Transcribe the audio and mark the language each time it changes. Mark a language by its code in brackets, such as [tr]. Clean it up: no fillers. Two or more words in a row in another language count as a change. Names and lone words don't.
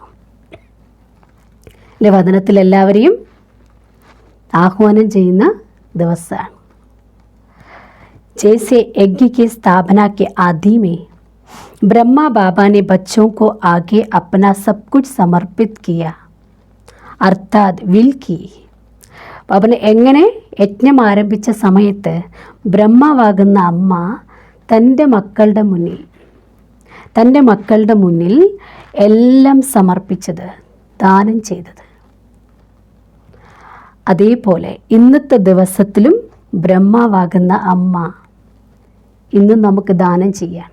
[ml] അല്ലെ, വചനത്തിൽ എല്ലാവരെയും ആഹ്വാനം ചെയ്യുന്ന ദിവസമാണ്. [hi] जैसे यज्ञ की स्थापना के आदि में ब्रह्मा बाबा ने बच्चों को आगे अपना सब कुछ समर्पित किया, अर्थात विल की. [ml] അവന് എങ്ങനെ യജ്ഞം ആരംഭിച്ച സമയത്ത് ബ്രഹ്മാവാകുന്ന അമ്മ തൻ്റെ മക്കളുടെ മുന്നിൽ എല്ലാം സമർപ്പിച്ചത്, ദാനം ചെയ്തത്. അതേപോലെ ഇന്നത്തെ ദിവസത്തിലും ബ്രഹ്മാവാകുന്ന അമ്മ ഇന്നും നമുക്ക് ദാനം ചെയ്യാം.